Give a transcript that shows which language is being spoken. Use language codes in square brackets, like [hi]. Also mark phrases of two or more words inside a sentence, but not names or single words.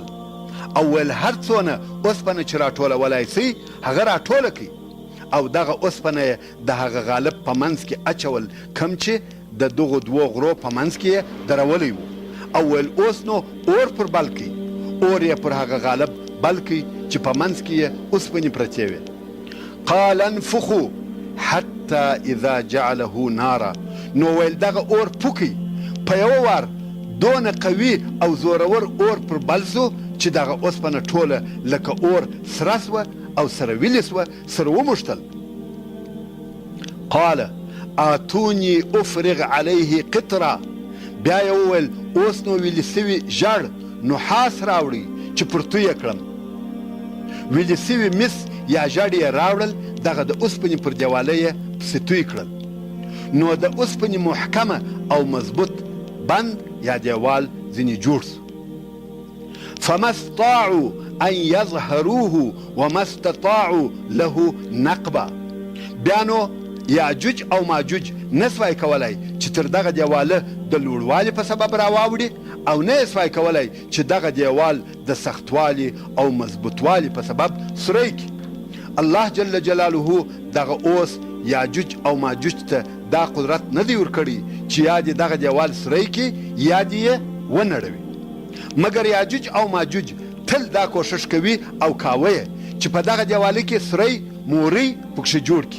[ps] او ویل هر څونه اوسپنه چې راټولولی سئ هغه راټوله کړئ او دغه اوسپنه یې د هغه غالب په منځ کې اچول کوم چې د دغو دوو غرو په منځ کې یې درولی و. او ویل اوس نو اور پر بل کړئ، اور یې پر هغه غالب بل کړئ چې په منځ کې یې اوسپنې پرتې وې. [ar] قال انفخوا حتى اذا جعله نارا، [ps] نو ویل دغه اور پوکئ. په یوه وار دونه قوي او زورور اور پر بل سو چې دغه اوسپنه ټوله لکه اور سره سوه او سره ویلې سوه، سره وموښتل. [ar] قال آتوني افرغ عليه قطرا، [ps] بیا یې وویل اوس نو ویلې سوي ژړ نحاس راوړئ چې پرتو یې کړم. ویلې سوي مس یا ژړ یې راوړل، دغه د اوسپنې پر دیواله یې پسې توی کړل. نو د اوسپنې محکمه او مضبوط بند یا دیوال ځینې جوړ سو. [ar] فما استطاعوا ان يظهروه وما استطاعوا له نقبا، [ps] بیا نو یاجوج او ماجوج نسوای کولای چې تر دغه دیواله د لوړوالي په سبب راواوړي، او نه سوای کولای چې دغه دیوال د سختوالي او مضبوطوالي په سبب سوری کړي. الله [ar] جل جلاله [ps] دغه اوس یاجوج او ماجوج ته دا قدرت نه دی ورکړی چې یا دې دغه دیوال سوری کړي یا دې یې ونړوي، مګر یاجوج او ماجوج تل دا کوشش کوي او کاوه چې په دغه دیواله کې سوری موري پکښې جوړ کړي.